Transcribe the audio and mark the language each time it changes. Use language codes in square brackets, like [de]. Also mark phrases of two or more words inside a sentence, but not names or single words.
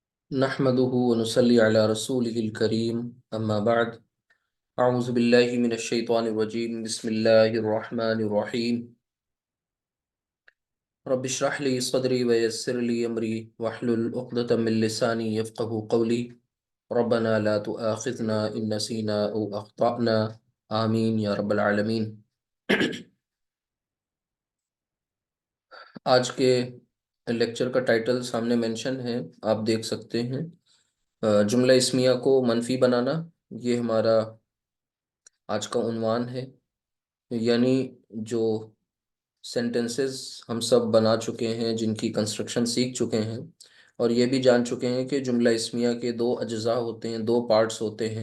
[ar] نحمده ونصلي على رسوله الكريم أما بعد أعوذ بالله من الشيطان الرجيم بسم الله الرحمن الرحيم رب اشرح لي صدري ويسر لي أمري واحلل عقدة من لساني يفقهوا قولي ربنا لا تؤاخذنا إن نسينا أو أخطأنا آمين يا رب العالمين. [ur] آج کے لیکچر کا ٹائٹل سامنے مینشن ہے، آپ دیکھ سکتے ہیں. جملہ اسمیہ کو منفی بنانا، یہ ہمارا آج کا عنوان ہے. یعنی جو سینٹینسز ہم سب بنا چکے ہیں، جن کی کنسٹرکشن سیکھ چکے ہیں، اور یہ بھی جان چکے ہیں کہ جملہ اسمیہ کے دو اجزا ہوتے ہیں، دو پارٹس ہوتے ہیں.